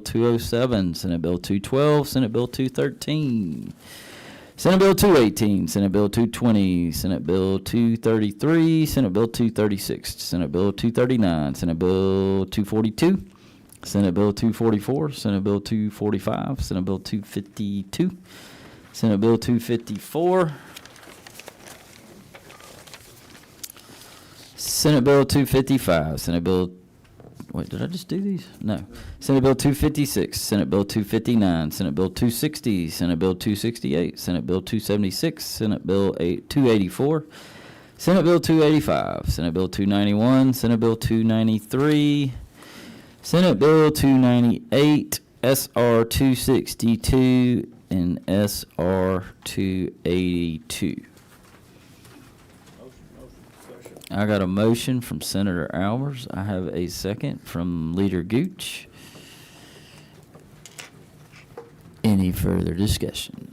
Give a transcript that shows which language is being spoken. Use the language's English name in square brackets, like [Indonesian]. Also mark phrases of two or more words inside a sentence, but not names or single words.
[English] 207, Senate Bill 212, Senate Bill 213, Senate Bill 218, Senate Bill 220, Senate Bill 233, Senate Bill 236, Senate Bill 239, Senate Bill 242, Senate Bill 244, Senate Bill 245, Senate Bill 252, Senate Bill 254, Senate Bill 255, Senate Bill, wait, did I just do these? No. Senate Bill 256, Senate Bill 259, Senate Bill 260, Senate Bill 268, Senate Bill 276, Senate Bill 284, Senate Bill 285, Senate Bill 291, Senate Bill 293, Senate Bill 298, SR 262, and SR 282. I got a motion from Senator Albers. I have a second from Leader Gooch. Any further discussion?